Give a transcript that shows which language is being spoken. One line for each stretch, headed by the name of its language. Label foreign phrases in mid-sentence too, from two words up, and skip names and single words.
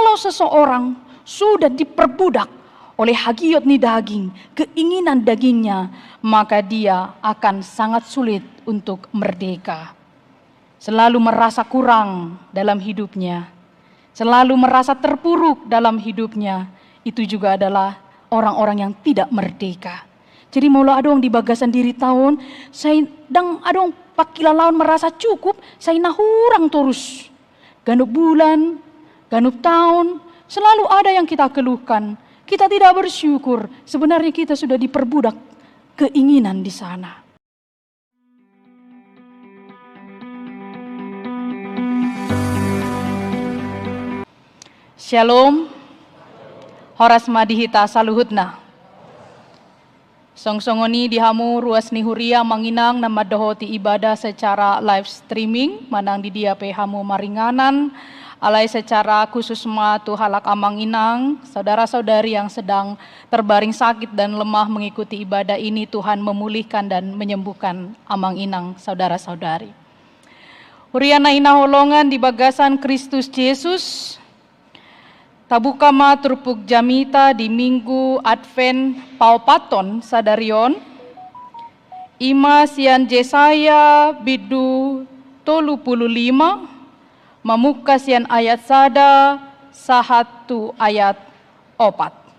Indonesian: seseorang sudah diperbudak oleh
Batak Toba: hagiot ni daging,
Indonesian: keinginan dagingnya, maka dia akan sangat sulit untuk merdeka. Selalu merasa kurang dalam hidupnya, selalu merasa terpuruk dalam hidupnya, itu juga adalah orang-orang yang tidak merdeka.
Batak Toba: Jadi mula adong di bagasan diri tahun, saya dang adong pakila lawan
Indonesian: merasa cukup,
Batak Toba: saya nahurang terus. Ganup bulan, ganup tahun,
Indonesian: selalu ada yang kita keluhkan. Kita tidak bersyukur, sebenarnya kita sudah diperbudak keinginan di sana.
Batak Toba: Shalom, horas madihita saluhutna. Songsongoni dihamu ruas nihuria manginang nama dohoti ibadah secara
English: live streaming,
Batak Toba: manang di dia hamu maringanan, alai secara khusus tu halak amang inang,
Indonesian: saudara-saudari yang sedang terbaring sakit dan lemah mengikuti ibadah ini, Tuhan memulihkan dan menyembuhkan
Batak Toba: amang inang
Indonesian: saudara-saudari.
Batak Toba: Huriana ina holongan di bagasan Kristus Yesus, tabuka ma turpuk jamita di minggu Advent paupaton sadarion, ima sian Jesaya bidu 35, mamuka sian ayat sada sahatu ayat 4.